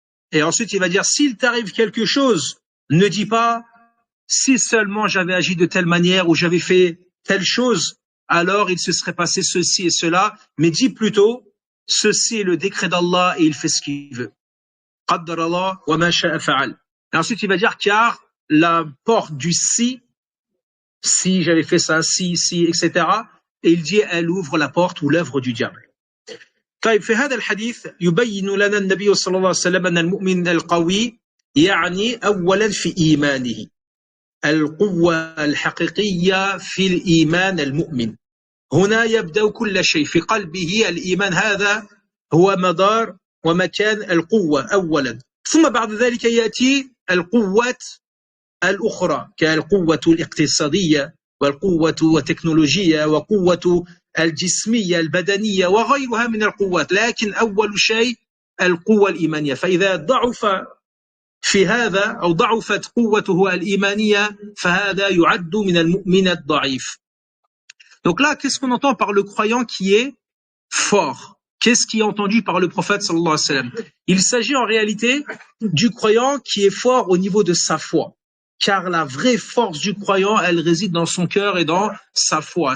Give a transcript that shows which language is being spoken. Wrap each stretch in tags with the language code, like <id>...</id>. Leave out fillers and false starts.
<fr>Et ensuite, il va dire, s'il t'arrive quelque chose, ne dis pas, si seulement j'avais agi de telle manière ou j'avais fait telle chose, alors il se serait passé ceci et cela, mais dis plutôt, ceci est le décret d'Allah et il fait ce qu'il veut.</fr> <ar>Qaddar Allah wa ma sha'a fa'al.</ar> <fr>Et ensuite, il va dire, car la porte du si j'avais fait ça, si, etc. Et il dit, elle ouvre la porte ou l'œuvre du diable.</fr> <ar>طيب في هذا الحديث يبين لنا النبي صلى الله عليه وسلم أن المؤمن القوي يعني أولا في إيمانه القوة الحقيقية في الإيمان المؤمن. هنا يبدأ كل شيء في قلبه الإيمان هذا هو مدار ومكان القوة أولا ثم بعد ذلك يأتي القوة الأخرى كالقوة الاقتصادية والقوة التكنولوجية وقوة الجسمية البدنية وغيرها من القوات لكن أول شيء القوة الإيمانية فإذا ضعف في هذا أو ضعفت قوته الإيمانية فهذا يعد من المؤمن الضعيف.</ar> <fr>Donc là, qu'est-ce qu'on entend par le croyant qui est fort? Qu'est-ce qui est entendu par le prophète</fr> <ar>sallallahu alayhi wa sallam?</ar> <fr>Il s'agit en réalité du croyant qui est fort au niveau de sa foi. Car la vraie force du croyant, elle réside dans son cœur et dans sa foi.</fr>